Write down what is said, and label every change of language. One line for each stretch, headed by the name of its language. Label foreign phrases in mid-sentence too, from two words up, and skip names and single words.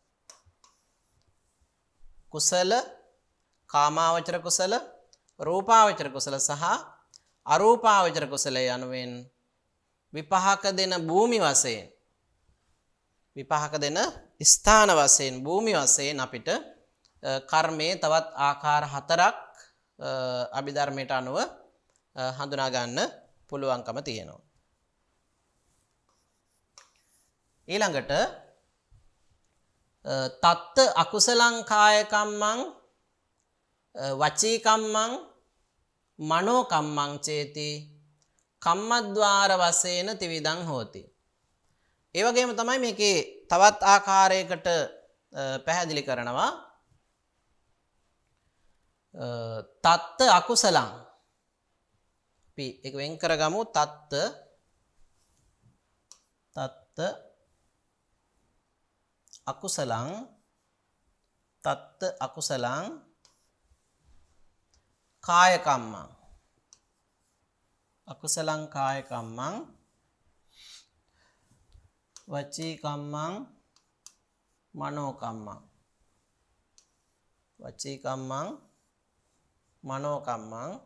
Sinhala: කුසල, කාමාවචර කුසල, රූපාවචර කුසල සහ අරූපාවචර කුසල යනුවෙන් විපාක දෙන භූමි වශයෙන්, විපාක දෙන ස්ථාන වශයෙන්, භූමි වශයෙන් අපිට කර්මයේ තවත් ආකාර හතරක් අභිධර්මයට අනුව හඳුනා ගන්න පුළුවන්කම තියෙනවා.
Pali: ඊළඟට තත්ත අකුසලං කාය කම්මං වචී කම්මං මනෝ කම්මං චේති කම්මද්වාර වශයෙන් ත්‍රිවිධං හෝති.
Sinhala: ඒ වගේම තමයි මේකේ තවත් ආකාරයකට පැහැදිලි කරනවා.
Pali: තත්ත අකුසලං
Sinhala: අපි ඒක වෙන් කරගමු.
Pali: තත්ත අකුසලං කාය කම්මං අකුසලං කාය කම්මං වචී කම්මං මනෝ කම්මං වචී කම්මං මනෝ කම්මං